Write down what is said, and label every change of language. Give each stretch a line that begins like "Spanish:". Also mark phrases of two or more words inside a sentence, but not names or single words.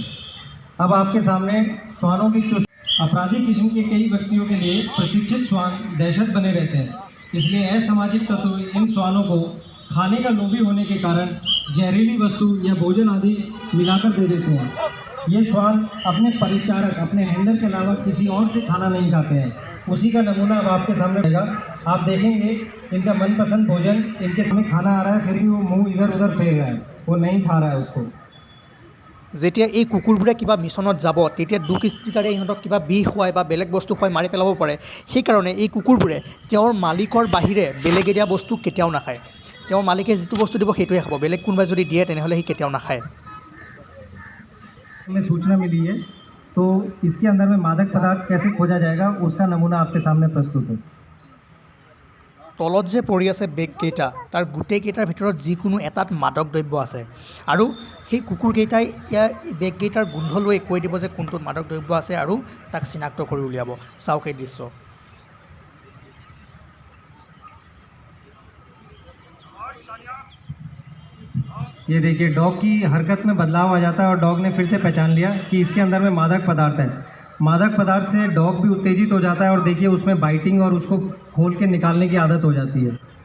Hindi: अब आपके सामने श्वानों की चुस्त अपराधी किस्म के कई व्यक्तियों के लिए प्रशिक्षित श्वान दहशत बने रहते हैं, इसलिए असामाजिक तत्व इन श्वानों को खाने का लोभी होने के कारण जहरीली वस्तु या भोजन आदि मिलाकर दे देते हैं। ये श्वान अपने परिचारक, अपने हैंडलर के अलावा किसी और से खाना नहीं खाते हैं। उसी का नमूना अब आपके सामने रहेगा। आप देखेंगे इनका मनपसंद भोजन इनके सामने खाना आ रहा है, फिर भी वो मुंह इधर उधर फेर रहा है, वो नहीं खा रहा है उसको।
Assamese: যেতিয়া এই কুকুৰবোৰে কিবা মিছনত যাব তেতিয়া দুষ্কৃতিকাৰীয়ে ইহঁতক কিবা বিষ খুৱাই বা বেলেগ বস্তু খুৱাই মাৰি পেলাব পাৰে। সেইকাৰণে এই কুকুৰবোৰে তেওঁৰ মালিকৰ বাহিৰে বেলেগে দিয়া বস্তু কেতিয়াও নাখায়। তেওঁৰ মালিকে যিটো বস্তু দিব সেইটোৱে খাব, বেলেগ কোনোবাই যদি দিয়ে তেনেহ'লে সি কেতিয়াও নাখায়।
Hindi: हमें सूचना मिली है तो इसके अंदर में मादक पदार्थ कैसे खोजा जाएगा उसका नमूना आपके सामने प्रस्तुत है।
Assamese: তলত যে পৰি আছে বেগকেইটা, তাৰ গোটেইকেইটাৰ ভিতৰত যিকোনো এটাত মাদক দ্ৰব্য আছে আৰু সেই কুকুৰকেইটাই ইয়াৰ বেগকেইটাৰ গোন্ধ লৈ কৈ দিব যে কোনটোত মাদক দ্ৰব্য আছে আৰু তাক চিনাক্ত কৰি উলিয়াব। চাওক এই দৃশ্য।
Hindi: ये देखिए डॉग की हरकत में बदलाव आ जाता है और डॉग ने फिर से पहचान लिया कि इसके अंदर में मादक पदार्थ है। मादक पदार्थ से डॉग भी उत्तेजित हो जाता है और देखिए उसमें बाइटिंग और उसको खोल के निकालने की आदत हो जाती है।